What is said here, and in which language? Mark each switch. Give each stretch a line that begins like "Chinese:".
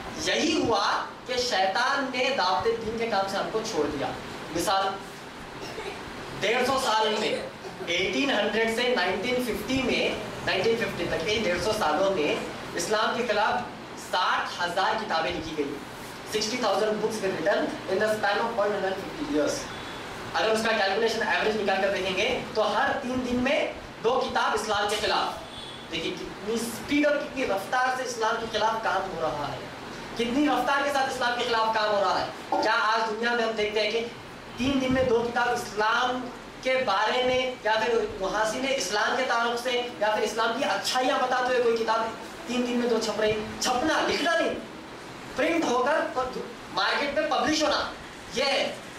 Urdu: یہی ہوا کہ شیطان نے دعوت دین کے کام سے ہم کو چھوڑ دیا. مثال، 150 سال میں 1800 سے 1950 میں 1950 تک کے 150 سالوں میں اسلام کے خلاف 60,000 کتابیں لکھی گئی.
English: 60,000 books were written in the span of 150 years.
Urdu: اگر اس کا کیلکولیشن ایوریج نکال کر دیکھیں گے تو ہر 3 دن میں 2 کتاب اسلام کے خلاف. دیکھیے کتنی سپیڈ اور کتنی رفتار سے اسلام کے خلاف کام ہو رہا ہے، کتنی رفتار کے ساتھ اسلام کے خلاف کام ہو رہا ہے. کیا آج دنیا میں ہم دیکھتے ہیں کہ 3 دن میں 2 کتاب اسلام کے بارے میں، یا پھر محاسن اسلام کے تعلق سے، یا پھر اسلام کی اچھائیاں بتاتے ہوئے کوئی کتاب 3 دن میں 2 چھپ رہی؟ چھپنا، لکھنا نہیں، پرنٹ ہو کر مارکیٹ میں پبلش ہونا، یہ ہے.